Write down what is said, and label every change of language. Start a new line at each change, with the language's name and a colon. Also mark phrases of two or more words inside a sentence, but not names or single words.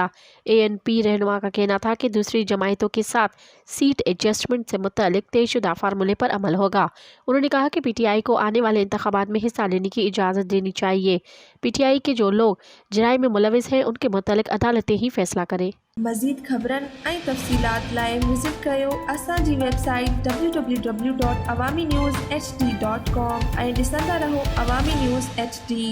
Urdu: ANP رہنما کا کہنا تھا کہ دوسری جماعتوں کے ساتھ سیٹ ایڈجسٹمنٹ سے متعلق طے شدہ فارمولے پر عمل ہوگا۔ انہوں نے کہا کہ پی ٹی آئی کو آنے والے انتخابات میں حصہ لینے کی اجازت دینی چاہیے۔ پی ٹی آئی کے جو لوگ جرائم میں ملوث ہیں ان کے متعلق عدالتیں ہی فیصلہ کریں۔
Sindhi: مزید خبرن ऐं तफ़सीलात लाइ विज़िट कयो असांजी वेबसाइट www.awamiNewsHD.com ऐं ॾिसंदा रहो अवामी न्यूज़ HD।